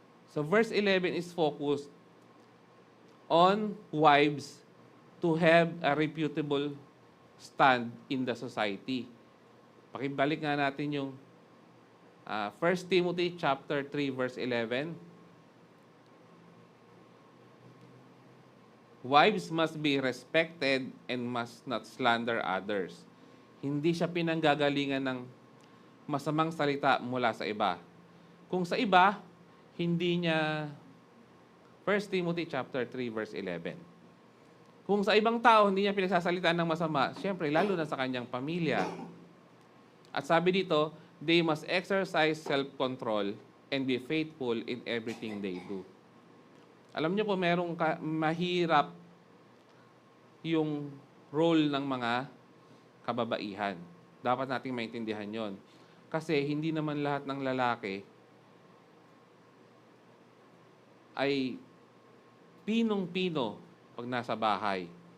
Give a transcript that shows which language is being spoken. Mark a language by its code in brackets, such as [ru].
[en] So verse 11 is focused on wives to have a reputable stand in the society. [tl] Pakibalik nga natin yung 1 Timothy chapter 3 verse 11. [en] Wives must be respected and must not slander others. [tl] Hindi siya pinanggagalingan ng masamang salita mula sa iba. Kung sa iba, hindi niya 1 Timothy chapter 3 verse 11. Kung sa ibang tao, hindi niya pinagsasalitaan ng masama, siyempre, lalo na sa kanyang pamilya. At sabi dito, [en] they must exercise self-control and be faithful in everything they do. [tl] Alam niyo po, merong mahirap yung role ng mga kababaihan. Dapat nating maintindihan yon. Kasi hindi naman lahat ng lalaki ay pinong-pino pag nasa bahay.